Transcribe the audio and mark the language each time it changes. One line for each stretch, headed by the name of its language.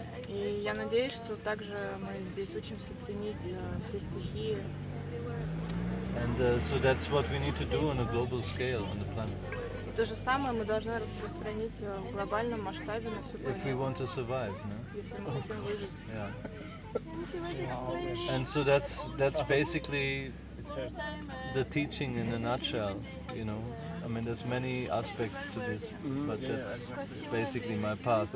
Russian: И я надеюсь, что также мы здесь учимся ценить все стихии.
English: And so that's what we need to do on a global scale on the planet
Russian: И то же самое мы должны распространить в глобальном масштабе на всю
English: if we
Russian: планету,
English: want to survive. No?
Russian: если мы хотим выжить.
English: Yeah. And so that's basically the teaching in a nutshell, you know. I mean, there's many aspects to this, but that's basically my path.